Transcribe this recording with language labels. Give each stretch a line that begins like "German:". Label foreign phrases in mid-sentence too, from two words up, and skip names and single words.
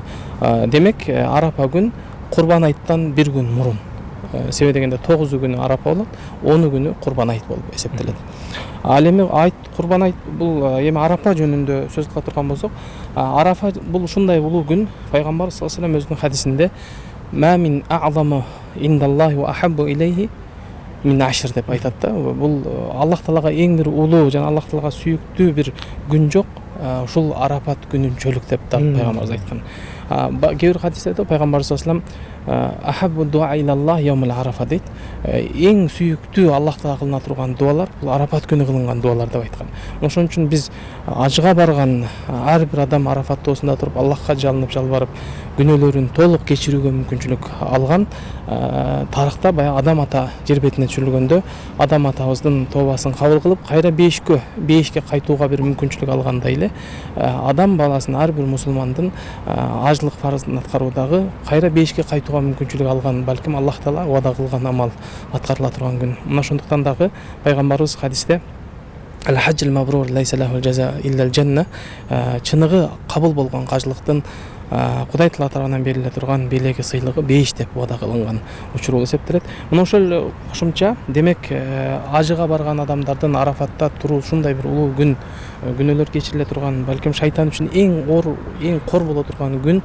Kyrgyz: Демек Арапа күн Курбан айттан бир күн мурун. Себеби дегенде 9 күнү Арапа болот, 10 күнү Курбан айт болуп эсептелет. Ал эми айт Курбан айт бул эми Арапа жөнүндө сөз кыла турган болсок, Арафа бул ушундай улуу күн. Пайгамбар
Arabic: صلى الله عليه وسلم
Kyrgyz: өзүнүн хадисинде
Arabic: "ما من أعظم عند الله وأحب إليه من عشر"
Kyrgyz: деп айтат да. Бул Аллах Таалага эң бир улуу жана Аллах Таалага сүйүктүү бир күн жок. Ушул Арапат күнүнчөлүк деп пайгамбарыбыз айткан. Кээ бир хадистерде пайгамбар
Arabic: صلى الله عليه وسلم أحب الدعاء إلى الله يوم عرفة
Kyrgyz: дейт. Эң сүйүктүү Аллах Таалага кылына турган дуалар бул Арапат күнү кылынган дуалар деп айткан. Ошон үчүн биз ажыга барган ар бир адам Арафат тоосунда туруп Аллахка жалынып жалбарып күнөөлөрүн толук кечирүүгө мүмкүнчүлүк алган. Тарыхта баягы Адам ата жер бетине түшүрүлгөндө Адам атабыздын тообасын кабыл кылып кайра бейишке кайтууга бир мүмкүнчүлүк алгандай эле адам баласынын ар бир мусулмандын ажылык фарыздын аткаруудагы кайра бейишке кайтууга мүмкүнчүлүк алган, балким Аллах Таала убада кылган амал аткарыла турган күн. Мына ошондуктан дагы пайгамбарыбыз хадисте
Arabic: الحج المبرور ليس له جزاء إلا الجنة,
Kyrgyz: чыныгы кабыл болгон кажылыктын Кудай Таала тарабынан бериле турган белеги сыйлыгы 5 деп убада кылынган учур болуп эсептелет. Мына ошол кошумча демек ажыга барган адамдардын Арафатта туруу ушундай бир улуу күн, күнөөлөр кечириле турган, балким шайтан үчүн эң кор боло турган күн.